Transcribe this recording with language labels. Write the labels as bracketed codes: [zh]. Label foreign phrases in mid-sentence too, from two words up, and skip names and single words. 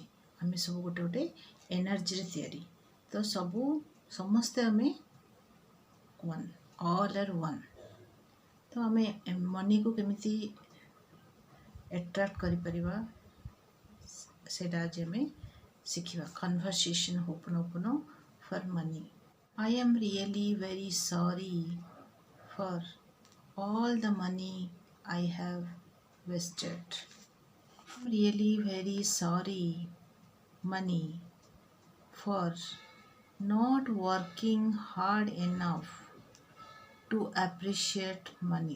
[or] ଆମେ ସବୁ ଗୋଟେ ଗୋଟେ ଏନର୍ଜିରେ ତିଆରି। ତ ସମସ୍ତେ ଆମେ [en] one, all are one. [or] ତ ଆମେ ମନିକୁ କେମିତି ଆଟ୍ରାକ୍ଟ କରିପାରିବା ସେଇଟା ଆଜି ଆମେ ଶିଖିବା। [en] conversation ho'oponopono for money. I am really very sorry for all the money I have wasted. I'm really very sorry, money, for not working hard enough to appreciate money.